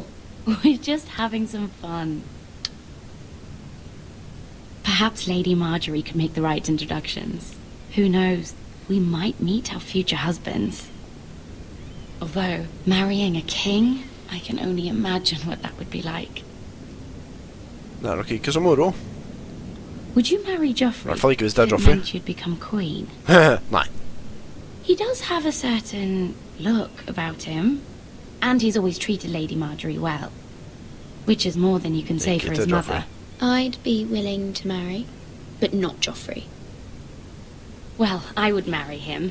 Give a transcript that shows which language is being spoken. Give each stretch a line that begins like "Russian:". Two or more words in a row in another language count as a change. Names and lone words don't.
English: We're just having some fun. Perhaps Lady Marjorie could make the right introductions. Who knows? We might meet our future husbands. Although, marrying a king, I can only imagine what that would be like.
Norwegian: Det nok ikke så moro.
English: Would you marry Joffrey?
Norwegian: I hvert fall ikke hvis det
English: It Joffrey. meant you'd become queen.
Norwegian: Nei.
English: He does have a certain look about him, and he's always treated Lady Marjorie well, which is more than you can say for his mother. I'd be willing to marry, but not Joffrey. Well, I would marry him.